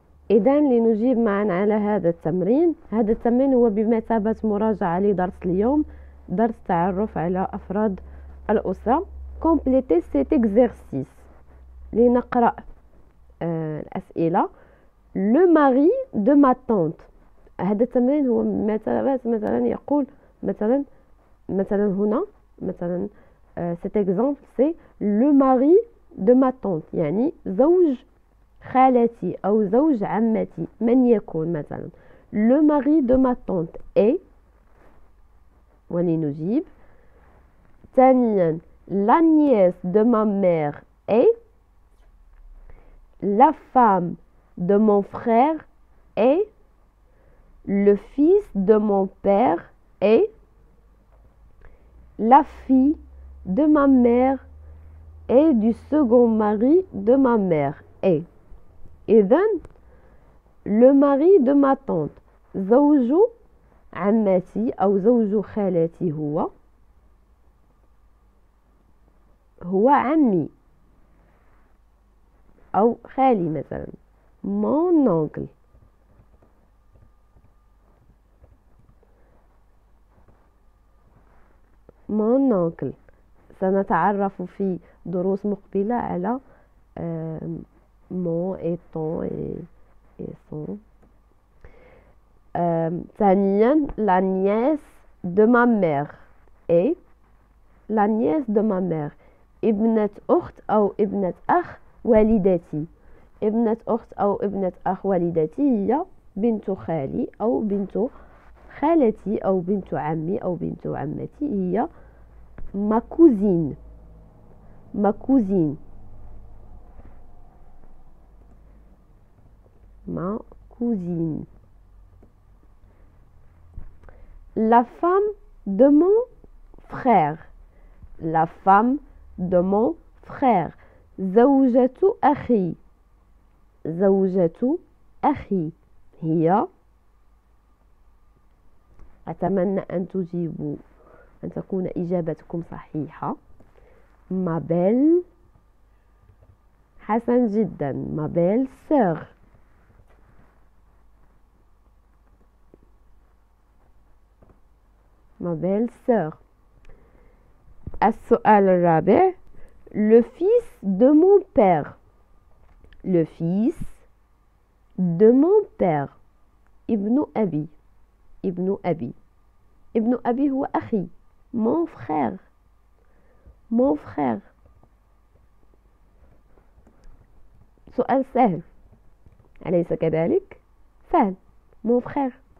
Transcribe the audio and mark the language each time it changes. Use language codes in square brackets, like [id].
[ar] إذا لنجيب معا على هذا التمرين. هذا التمرين هو بمثابة مراجعة لدرس اليوم، درس تعرف على أفراد الأسرة. [fr] complétez cet exercice. [ar] لنقرأ الأسئلة. [fr] le mari de ma tante. [ar] هذا التمرين هو مثلا يقول مثلا هنا مثلا [fr] cet exemple c'est le mari de ma tante، [ar] يعني زوج خالتي أو زوج عمتي، من يكون مثلا [fr] le mari de ma tante est، [ar] ولنجيب. [fr] ثانيا la nièce de ma mère est، la femme de mon frère est، le fils de mon père est، la fille de ma mère et du second mari de ma mère est. [ar] إذن [fr] le mari de ma tante [ar] زوج عمتي أو زوج خالتي هو عمي أو خالي مثلا [fr] mon oncle. mon oncle. [ar] سنتعرف في دروس مقبلة على [fr] mon et ton et son. ثانيا la nièce de ma mère et la nièce de ma mère [ar] ابنة أخت أو ابنة أخ والدتي. ابنة أخت أو ابنة أخ والدتي هي بنت خالي أو بنت خالتي أو بنت عمي أو بنت عمتي، هي [fr] ma cousine. ma cousine. ma cousine. la femme de mon frère. la femme de mon frère [ar] زوجة أخي. زوجة أخي هي، أتمنى أن تجيبوا، أن تكون إجابتكم صحيحة، [fr] ma belle. [ar] حسن جدا، [fr] ma belle sœur. ma belle sœur. [ar] السؤال الرابع [fr] le fils de mon père. le fils de mon père [ar] ابن أبي. ابن أبي. ابن أبي هو أخي، [fr] mon frère. mon frère. [ar] سؤال سهل أليس كذلك؟ سهل، [fr] mon frère.